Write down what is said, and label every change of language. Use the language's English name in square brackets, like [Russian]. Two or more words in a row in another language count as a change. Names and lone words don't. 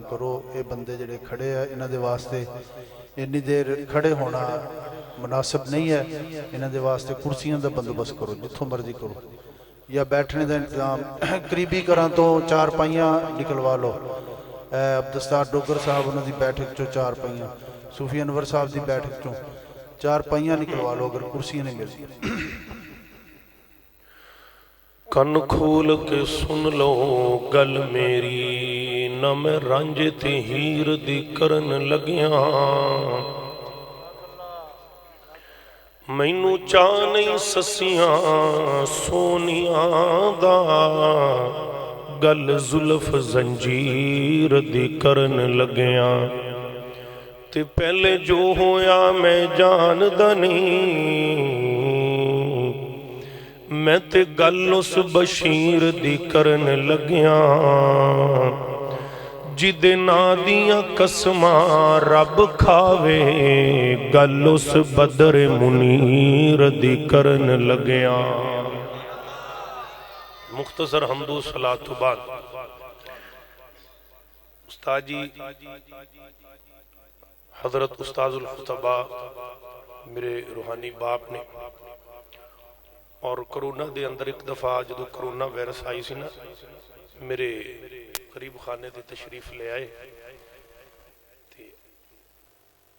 [Punjabi] کرو اے بندے جڑے کھڑے ہیں انہوں دے واسطے اتنی دیر کھڑے ہونا مناسب نہیں ہے انہوں دے واسطے کرسیاں دا بندوبست کرو جتھوں مرضی کرو یا بیٹھنے دا انتظام قریبی کران تو 4 پائیاں نکلوا لو عبدالستار ڈوگر صاحب انہوں دی بیٹھک چو 4 پائیاں صوفی انور صاحب دی بیٹھک چو 4 پائیاں نکلوا لو اگر کرسیاں نہیں ملتی کن کھول کے سن لو گل میری نہ میں رنج تے ہیر دی کرن لگیاں مینوں چاہ نہیں سسیاں سونیاں دا گل زلف زنجیر دی کرن لگیاں تے پہلے جو ہویا میں جاندا نہیں میں تے گل اس بشیر دی کرن لگیاں جدے نادیاں قسماں رب کھاوے گل اس بدر منیر دی کرن لگیاں مختصر حمد و صلاۃ بعد استاد جی حضرت استاذ الخطبہ میرے روحانی باپ نے اور کرونا دے اندر ایک دفعہ جدو کرونا وائرس آئی سی نا میرے قریب خانے دے تشریف لے آئے